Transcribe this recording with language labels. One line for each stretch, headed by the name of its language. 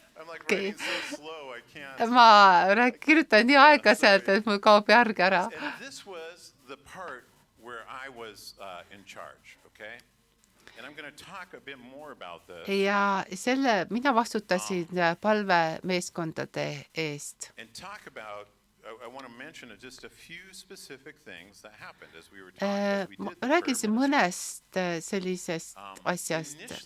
English: I'm like writing so slow, I can't...
Estonian: Ma kirjutan nii aeglaselt, et mul kaob järg ära.
English: And this was the part where I was in charge, okay? And I'm going to talk a bit more about this.
Estonian: Ja mina vastutasin palvemeeskondade eest.
English: And talk about, I want to mention just a few specific things that happened as we were talking.
Estonian: Räägisin mõnest sellisest asjast.